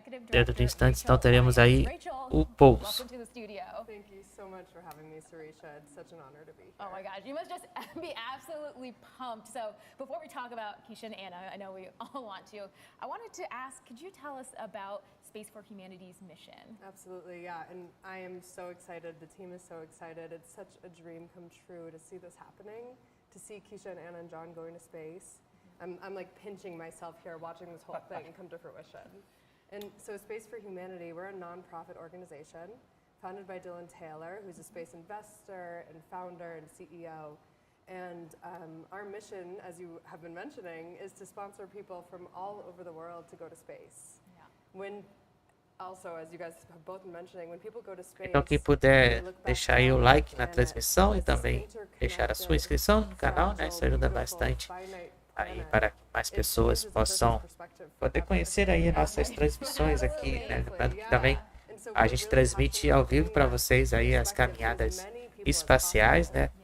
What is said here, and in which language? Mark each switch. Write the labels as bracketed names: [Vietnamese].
[Portuguese] Dentro de instantes, então, teremos aí o pouso. [English] Thank you so much for having me, Sarisha. It's such an honor to be here. Oh my gosh, you must just be absolutely pumped. So before we talk about Keisha and Anna, I know we all want to, I wanted to ask, could you tell us about Space for Humanity's mission? Absolutely, yeah, and I am so excited. The team is so excited. It's such a dream come true to see this happening, to see Keisha and Anna and John going to space. I'm like pinching myself here watching this whole thing come to fruition. And so Space for Humanity, we're a nonprofit organization founded by Dylan Taylor, who's a space investor and founder and CEO. And our mission, as you have been mentioning, is to sponsor people from all over the world to go to space. Yeah. When also, as you guys have both been mentioning, when people go to space, [Portuguese] Então, quem puder deixar aí o like na transmissão e também deixar a sua inscrição no canal, né? Isso ajuda bastante aí para que mais pessoas possam poder conhecer aí nossas transmissões aqui, né? Lembrando que também a gente transmite ao vivo para vocês aí as caminhadas espaciais, né?